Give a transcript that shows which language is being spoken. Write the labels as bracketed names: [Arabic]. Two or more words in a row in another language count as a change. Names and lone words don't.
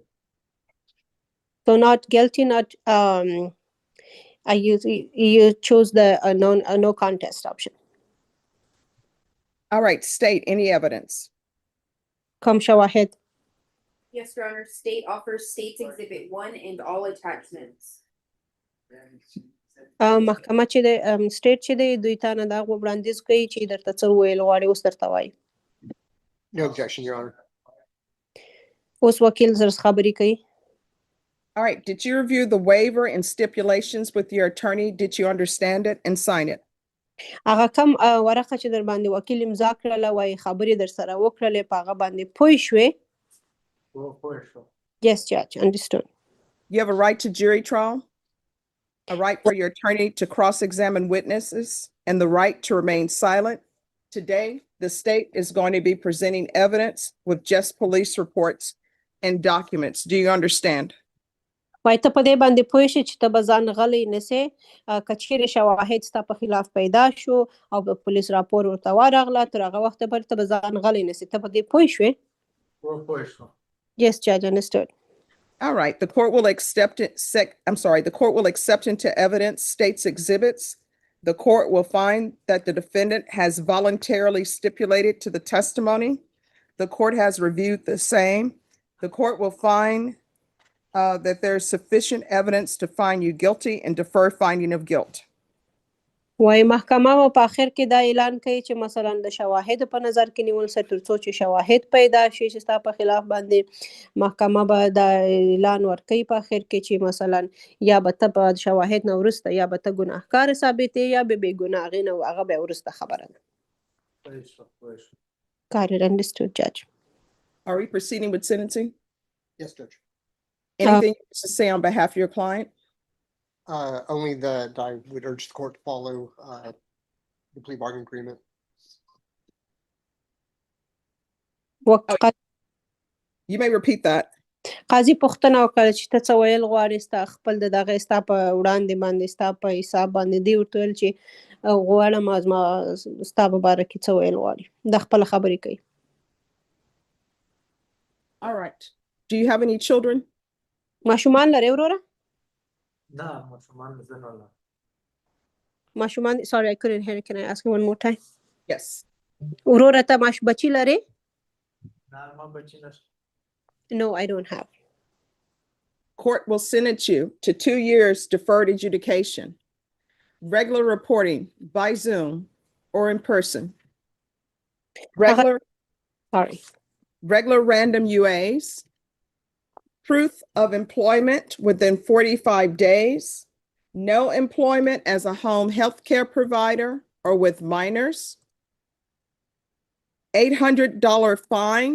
[English] So not guilty, not you choose the no contest option. All right, state any evidence. [Pashto] کوم شواهد [English] Yes, Your Honor, state offers States Exhibit 1 and all attachments. [Pashto] محکمه چې د سټیټ چې دی دوی ته نه دا وړاندیز کوي چې درته څه وویل غواړي اوس درته وایي. [English] No objection, Your Honor. [Pashto] اوس وکیل زر خبرې کوي. [English] All right, did you review the waiver and stipulations with your attorney? Did you understand it and sign it? [Pashto] هغه کوم ورقه چې در باندې وکیل امضا کړله وایي خبرې در سره وکړلې په هغه باندې پوه شوې. [English] Yes, Judge, understood. You have a right to jury trial, a right for your attorney to cross-examine witnesses, and the right to remain silent. Today, the state is going to be presenting evidence with just police reports and documents. Do you understand? [Pashto] وایي ته په دې باندې پوه شې چې ته به ځان غلی نیسې که چیرې شواهد ستا په خلاف پیدا شو او په [English] police report [Pashto] ورته ورغله تر هغه وخته پورې ته به ځان غلی نیسې ته په دې پوه شوې. [English] Yes, Judge, understood. All right, the court will accept the court will accept into evidence state's exhibits. The court will find that the defendant has voluntarily stipulated to the testimony. The court has reviewed the same. The court will find that there is sufficient evidence to find you guilty and defer finding of guilt. [Pashto] وایي محکمه به په آخر کې دا اعلان کوي چې مثلا د شواهدو په نظر کې نیول سه تر څو چې شواهد پیدا شي چې ستا په خلاف باندې محکمه به دا اعلان ورکوي په آخر کې چې مثلا یا به ته په شواهد نه وروسته یا به ته ګناهکار ثابتې یا به بې ګناه هغې نه هغه بیا وروسته خبره ده. [English] Got it, understood, Judge. Are we proceeding with sentencing? Yes, Judge. Anything to say on behalf of your client? Only that I would urge the court to follow the plea bargain agreement. You may repeat that. [Pashto] قاضي پوښتنه وکړه چې ته څه ویل غواړې ستا خپل د دغه ستا په وړاندې باندې ستا په حساب باندې دی ورته ویل چې غواړم زما ستا په باره کې څه ویل غواړي د خپله خبرې کوي. [English] All right. Do you have any children? [Pashto] ماشومان لرې وروره؟ نه ماشومان زه نه لرم. [English] ماشومان sorry I couldn't hear. Can I ask you one more time? Yes. [Pashto] وروره ته بچي لرې؟ نه ما بچي نشته. [English] No, I don't have. Court will sentence you to 2 years deferred adjudication, regular reporting by Zoom or in person, regular random UAs, proof of employment within 45 days, no employment as a home health care provider or with minors, $800 fine.